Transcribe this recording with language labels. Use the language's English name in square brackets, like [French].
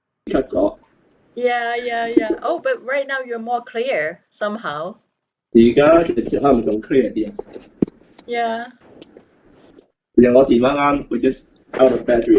[English] Cut off. Yeah, yeah, yeah. Oh, but right now you're more clear somehow. [Cantonese] 而家就可能仲 clear 啲啊。 [English] Yeah. [Cantonese] 其實我電話啱會 [English] just out of battery.